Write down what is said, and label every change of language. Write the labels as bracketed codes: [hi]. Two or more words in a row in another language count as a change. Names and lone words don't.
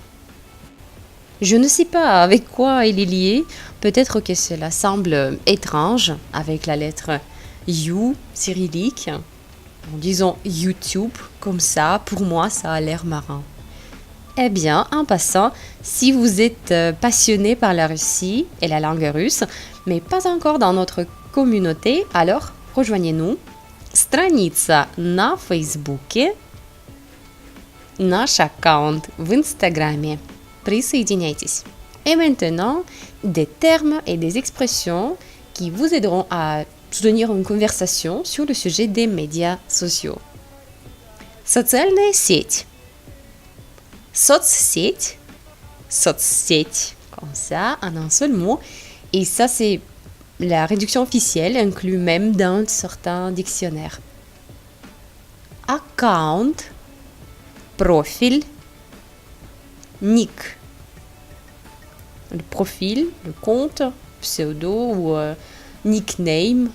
[fr] Je ne sais pas avec quoi il est lié, peut-être que cela semble étrange avec la lettre U cyrillique. Disons YouTube, comme ça, pour moi ça a l'air marrant. Eh bien, en passant, si vous êtes passionné par la Russie et la langue russe, mais pas encore dans notre communauté, alors rejoignez-nous. [ru] Страница на Фейсбуке, наш аккаунт в Инстаграме. Присоединяйтесь. [fr] Et maintenant, des termes et des expressions qui vous aideront à soutenir une conversation sur le sujet des médias sociaux. [ru] Социальная сеть. Соцсеть. Соцсеть. [fr] Comme ça, en un seul mot. Et ça, c'est la réduction officielle, inclue même dans certains dictionnaires. [ru] Account. Profil. Nick. [fr] Le profil, le compte, pseudo ou nickname.